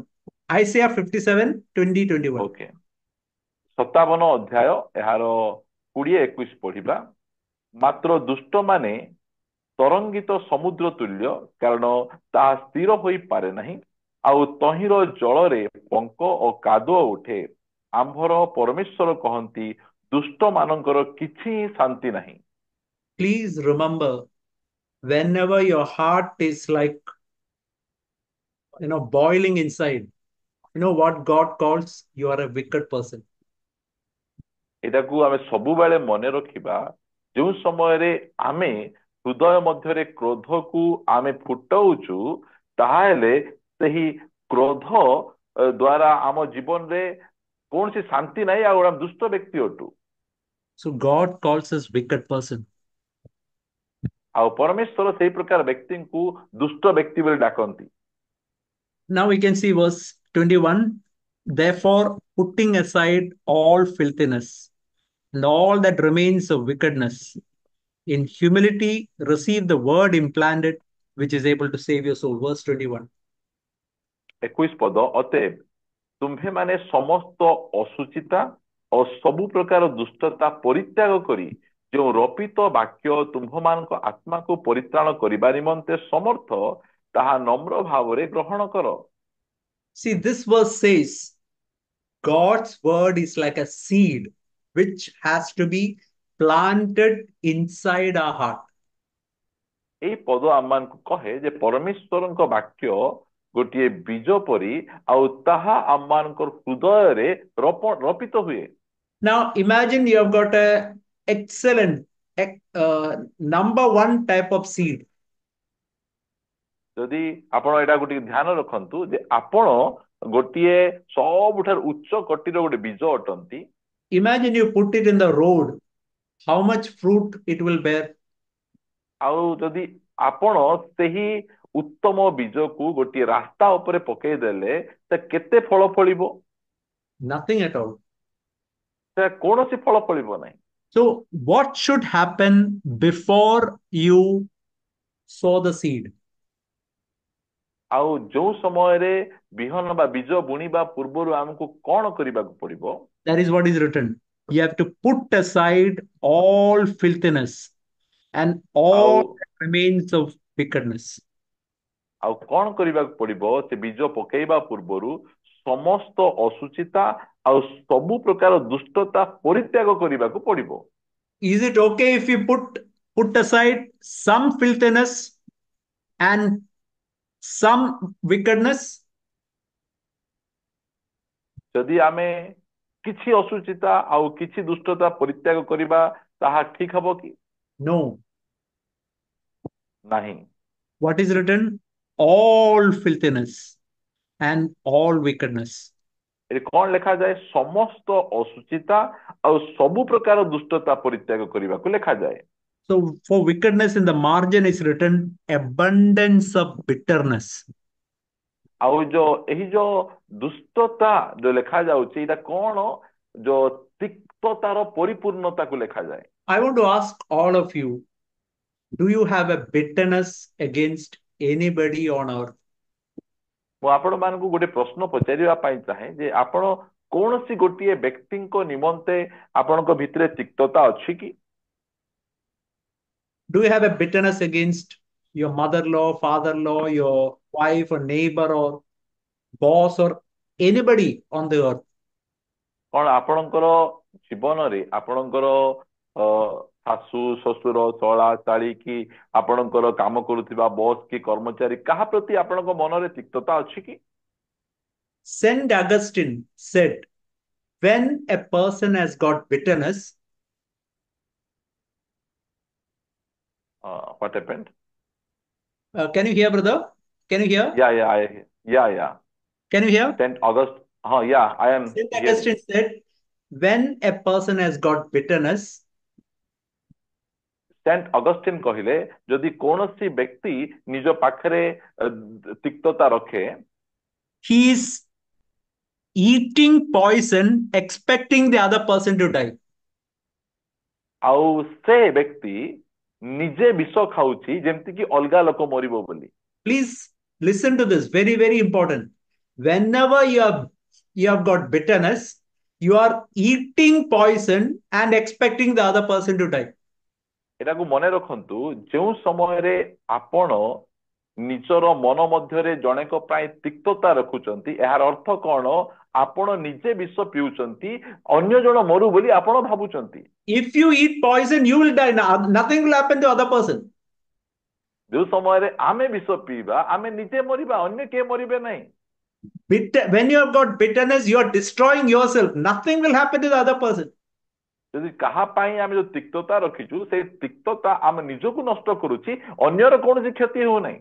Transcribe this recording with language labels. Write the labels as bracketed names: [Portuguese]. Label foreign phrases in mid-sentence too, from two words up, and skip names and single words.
[English] Isaiah 57, 20, 21. [Odia] ଓକେ, 57 ଅଧ୍ୟାୟ ଏହାର 20-21 ପଢିବା। ମାତ୍ର ଦୁଷ୍ଟମାନେ ତରଙ୍ଗିତ ସମୁଦ୍ର ତୁଲ୍ୟ, କାରଣ ତାହା ସ୍ଥିର ହୋଇପାରେ ନାହିଁ, ଆଉ ତହିଁର ଜଳରେ ପଙ୍କ ଓ କାଦୁଅ ଉଠେ। ଆମ୍ଭର ପରମେଶ୍ୱର କହନ୍ତି, ଦୁଷ୍ଟ ମାନଙ୍କର କିଛି ଶାନ୍ତି ନାହିଁ। [English] Please remember, whenever your heart is like, boiling inside, you know what God calls? You are a wicked person. [Odia] ଏଟାକୁ ଆମେ ସବୁବେଳେ ମନେ ରଖିବା, ଯେଉଁ ସମୟରେ ଆମେ ହୃଦୟ ମଧ୍ୟରେ କ୍ରୋଧକୁ ଆମେ ଫୁଟାଉଛୁ, ତାହେଲେ ସେହି କ୍ରୋଧ ଦ୍ଵାରା ଆମ ଜୀବନରେ କୌଣସି ଶାନ୍ତି ନାହିଁ, ଆଉ ଆମେ ଦୁଷ୍ଟ ବ୍ୟକ୍ତି ଅଟୁ। [English] So God calls us wicked person. [Odia] ଆଉ ପରମେଶ୍ୱର ସେଇ ପ୍ରକାର ବ୍ୟକ୍ତିଙ୍କୁ ଦୁଷ୍ଟ ବ୍ୟକ୍ତି ବୋଲି ଡାକନ୍ତି। [English] Now we can see verse 21. Therefore, putting aside all filthiness and all that remains of wickedness, in humility receive the word implanted, which is able to save your soul. Verse 21. [Odia] 21 ପଦ, ଅତଏବ ତୁମ୍ଭେମାନେ ସମସ୍ତ ଅସୁଚିତା ଓ ସବୁ ପ୍ରକାର ଦୁଷ୍ଟତା ପରିତ୍ୟାଗ କରି ଯେଉଁ ରପିତ ବାକ୍ୟ ତୁମ୍ଭମାନଙ୍କ ଆତ୍ମାକୁ ପରିତ୍ରାଣ କରିବା ନିମନ୍ତେ ସମର୍ଥ, ତାହା ନମ୍ର ଭାବରେ ଗ୍ରହଣ କର। [English] See, this verse says God's word is like a seed which has to be planted inside our heart. [Odia] ଏଇ ପଦ ଆମମାନଙ୍କୁ କହେ ଯେ ପରମେଶ୍ୱରଙ୍କ ବାକ୍ୟ ଗୋଟିଏ ବୀଜ ପରି, ଆଉ ତାହା ଆମମାନଙ୍କର ହୃଦୟରେ ରପିତ ହୁଏ। [English] Now, imagine you have got a excellent number one type of seed. [Odia] ଯଦି ଆପଣ ଏଇଟାକୁ ଟିକେ ଧ୍ୟାନ ରଖନ୍ତୁ ଯେ ଆପଣ ଗୋଟିଏ ସବୁଠାରୁ ଉଚ୍ଚ କୋଟିର ଗୋଟେ ବୀଜ ଅଟନ୍ତି। [English] Imagine you put it in the road, how much fruit it will bear. [Odia] ଆଉ ଯଦି ଆପଣ ସେହି ଉତ୍ତମ ବୀଜକୁ ଗୋଟିଏ ରାସ୍ତା ଉପରେ ପକେଇଦେଲେ, ସେ କେତେ ଫଳ ଫଳିବ? [English] Nothing at all. [Odia] ସେ କୌଣସି ଫଳ ଫଳିବ ନାହିଁ। [English] So, what should happen before you sow the seed? [Odia] ଆଉ ଯୋଉ ସମୟରେ ବିହନ ବା ବୀଜ ବୁଣିବା ପୂର୍ବରୁ ଆମକୁ କଣ କରିବାକୁ ପଡିବ? [English] That is what is written. You have to put aside all filthiness and [Odia] ଆଉ [English] all that remains of wickedness. [Odia] ଆଉ କଣ କରିବାକୁ ପଡିବ? ସେ ବୀଜ ପକେଇବା ପୂର୍ବରୁ ସମସ୍ତ ଅସୁଚିତା ଆଉ ସବୁ ପ୍ରକାର ଦୁଷ୍ଟତା ପରିତ୍ୟାଗ କରିବାକୁ ପଡିବ। [English] Is it okay if you put aside some filthiness and some wickedness? [Odia] ଯଦି ଆମେ କିଛି ଅସୁଚିତା ଆଉ କିଛି ଦୁଷ୍ଟତା ପରିତ୍ୟାଗ କରିବା, ତାହା ଠିକ ହବ କି? [English] No. [Odia] ନାହିଁ। [English] What is written? All filthiness and all wickedness. [Odia] ଏଠି କଣ ଲେଖାଯାଏ? ସମସ୍ତ ଅସୁଚିତା ଆଉ ସବୁ ପ୍ରକାର ଦୁଷ୍ଟତା ପରିତ୍ୟାଗ କରିବାକୁ ଲେଖାଯାଏ। [English] So for wickedness in the margin is written abundance of bitterness. [Odia] ଆଉ ଏଇ ଯୋଉ ଦୁଷ୍ଟତା ଯୋଉ ଲେଖାଯାଉଛି, ଏଇଟା କଣ? ଯୋଉ ସତ୍ୟତାର ପରିପୂର୍ଣ୍ଣତାକୁ ଲେଖାଯାଏ। [English] I want to ask all of you, do you have a bitterness against anybody on earth? [Odia] ମୁଁ ଆପଣ ମାନଙ୍କୁ ଗୋଟେ ପ୍ରଶ୍ନ ପଚାରିବା ପାଇଁ ଚାହେଁ ଯେ ଆପଣ କୌଣସି ଗୋଟିଏ ବ୍ୟକ୍ତିଙ୍କ ନିମନ୍ତେ ଆପଣଙ୍କ ଭିତରେ ତିକ୍ତତା ଅଛି କି? [English] Do you have a bitterness against your mother-in-law, father-in-law, your wife or neighbor or boss or anybody on the earth? [Odia] କଣ ଆପଣଙ୍କର ଜୀବନରେ ଆପଣଙ୍କର ଶାଶୁ ଶ୍ୱଶୁର ଚଳା ଚାଳି କି ଆପଣଙ୍କର କାମ କରୁଥିବା ବସ୍ କି କର୍ମଚାରୀ କାହା ପ୍ରତି ଆପଣଙ୍କ ମନରେ ତିକ୍ତତା ଅଛି କି? [English] Saint Augustine said, when a person has got bitterness, What happened? can you hear, brother? Can you hear? Yeah. Can you hear? Saint August. Yeah, I am Saint hearing. Augustine said, when a person has got bitterness, [Odia] ସେଣ୍ଟ ଅଗଷ୍ଟିନ କହିଲେ ଯଦି କୌଣସି ବ୍ୟକ୍ତି ନିଜ ପାଖରେ ତିକ୍ତତା ରଖେ, [English] he is eating poison, expecting the other person to die. [Odia] ଆଉ ସେ ବ୍ୟକ୍ତି ନିଜେ ବିଷ ଖାଉଛି ଯେମିତି କି ଅଲଗା ଲୋକ ମରିବ ବୋଲି। [English] Please listen to this, very, very important. Whenever you have got bitterness, you are eating poison and expecting the other person to die. [Odia] ଏଟାକୁ ମନେ ରଖନ୍ତୁ, ଯେଉଁ ସମୟରେ ଆପଣ ନିଜର ମନ ମଧ୍ୟରେ ଜଣଙ୍କ ପାଇଁ ତିକ୍ତତା ରଖୁଛନ୍ତି, ଏହାର ଅର୍ଥ କଣ? ଆପଣ ନିଜେ ବିଷ ପିଉଛନ୍ତି, ଅନ୍ୟ ଜଣ ମରୁ ବୋଲି ଆପଣ ଭାବୁଛନ୍ତି। [English] If you eat poison, you will die. Nothing will happen to other person. [Odia] ଯେଉଁ ସମୟରେ ଆମେ ବିଷ ପିଇବା, ଆମେ ନିଜେ ମରିବା, ଅନ୍ୟ କିଏ ମରିବେ ନାହିଁ। [English] When you have got bitterness, you are destroying yourself. Nothing will happen to the other person. [Odia] ଯଦି କାହା ପାଇଁ ଆମେ ଯୋଉ ତିକ୍ତତା ରଖିଛୁ, ସେଇ ତିକ୍ତତା ଆମେ ନିଜକୁ ନଷ୍ଟ କରୁଛି, ଅନ୍ୟର କୌଣସି କ୍ଷତି ହେଉନାହିଁ।